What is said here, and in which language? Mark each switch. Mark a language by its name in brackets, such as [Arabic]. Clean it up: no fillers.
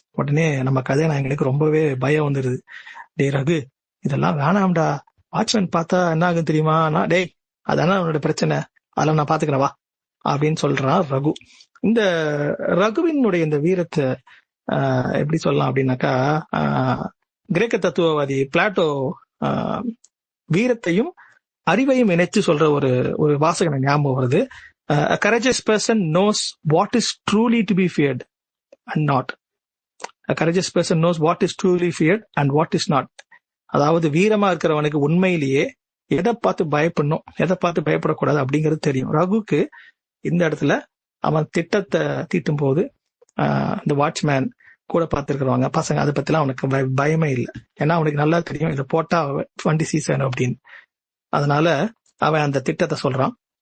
[Tamil] உடனே நம்ம கதைநாயகனுக்கு ரொம்பவே பயம் வந்துருது. டே ரகு, இதெல்லாம் வேணாம்டா, வாட்ச்மேன் பார்த்தா என்ன ஆகும் தெரியுமா, டேய் அதான அவனோட பிரச்சனை, அதெல்லாம் நான் பாத்துக்கிறேன் வா அப்படின்னு சொல்றான் ரகு. இந்த ரகுவினுடைய இந்த வீரத்தை எப்படி சொல்லலாம் அப்படின்னாக்கா, கிரேக்க தத்துவவாதி பிளாட்டோ வீரத்தையும் அறிவையும் இணைச்சு சொல்ற ஒரு வாசகனை ஞாபகம் வருது. [English] A courageous person knows what is truly to be feared and not. A courageous person knows what is truly feared and what is not. [Tamil] அதாவது வீரமா இருக்கிறவனுக்கு உண்மையிலேயே எதை பார்த்து பயப்படணும், எதை பார்த்து பயப்படக்கூடாது அப்படிங்கிறது தெரியும். ரகுக்கு இந்த இடத்துல அவன் திட்டத்தை தீட்டும் போது இந்த வாட்ச்மேன் கூட பார்த்துருக்கிறவங்க பசங்க அதை பத்திலாம் அவனுக்கு பயமே இல்லை. ஏன்னா அவனுக்கு நல்லா தெரியும் இதை போட்டா வண்டி சீசன் அப்படின்னு. அதனால அவன் அந்த திட்டத்தை சொல்றான்.